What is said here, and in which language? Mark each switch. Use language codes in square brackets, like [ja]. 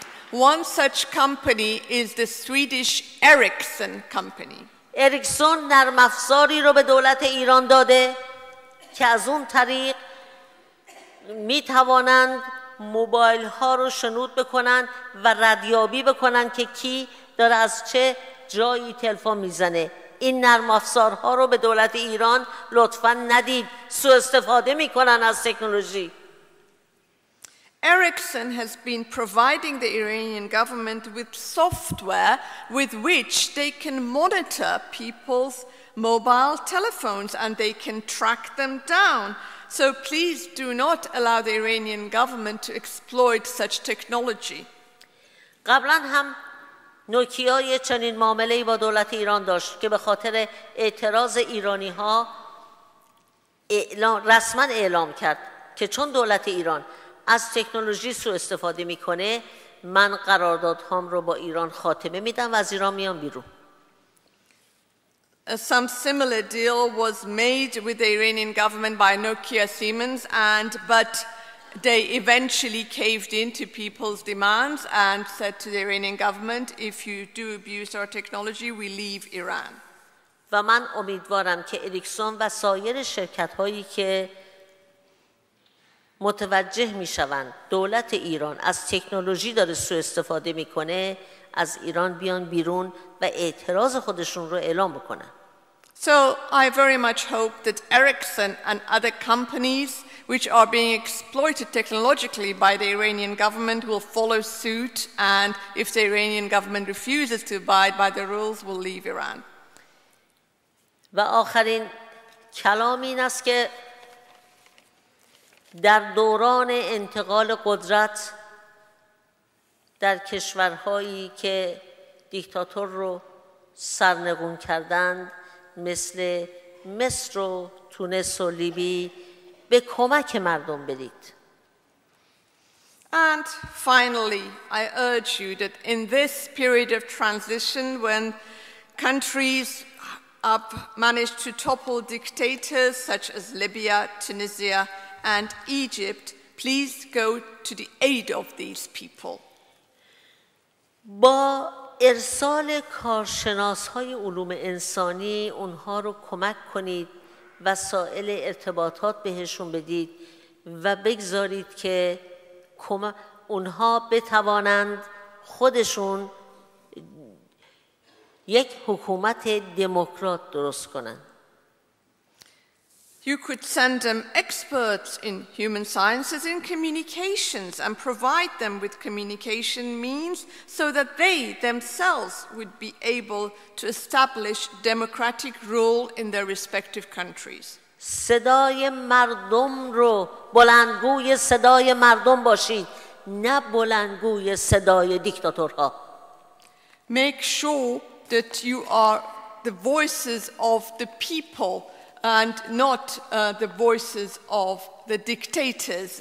[en] One such company is the Swedish Ericsson company. [fa] اریکسون نرم افزاری رو به دولت ایران داده که از اون طریق می توانند موبایل ها رو شنود بکنن و ردیابی بکنن که کی داره از چه جایی تلفن میزنه. این نرم افزارها رو به دولت ایران لطفاً ندید، سوء استفاده میکنن از تکنولوژی. [en] Ericsson has been providing the Iranian government with software with which they can monitor people's mobile telephones and they can track them down. So please do not allow the Iranian government to exploit such technology. [fa] قبلا هم نوکیا یه چنین معامله‌ای با دولت ایران داشت که به خاطر اعتراض ایرانی‌ها رسما اعلام کرد که چون دولت ایران از تکنولوژی سوء استفاده میکنه، من قراردادهام رو با ایران خاتمه میدم و از ایران میام بیرون. [en] Some similar deal was made with the Iranian government by Nokia Siemens, but they eventually caved into people's demands and said to the Iranian government, if you do abuse our technology, we leave Iran. [fa] و من امیدوارم که اریکسون و سایر شرکت‌هایی که متوجه میشوند دولت ایران از تکنولوژی داره سوء استفاده میکنه، از ایران بیان بیرون و اعتراض خودشون رو اعلام بکنن. [en] So I very much hope that Ericsson and other companies which are being exploited technologically by the Iranian government will follow suit, and if the Iranian government refuses to abide by the rules, will leave Iran. [fa] و آخرین کلام این است که در دوران انتقال قدرت در کشورهایی که دیکتاتور رو سرنگون کردند مثل مصر و تونس و لیبی به کمک مردم برید. [en] And finally, I urge you that in this period of transition, when countries have managed to topple dictators such as Libya, Tunisia, and Egypt, please go to the aid of these people. [fa] با ارسال کارشناس‌های علوم انسانی اونها رو کمک کنید، وسایل ارتباطات بهشون بدید و بگذارید که اونها بتوانند خودشون یک حکومت دموکرات درست کنند. [en] You could send them experts in human sciences in communications and provide them with communication means so that they themselves would be able to establish democratic rule in their respective countries. [fa] صدای مردم رو بلندگوی صدای مردم باشید، نه بلندگوی صدای دیکتاتورها. [en] Make sure that you are the voices of the people and not the voices of the dictators.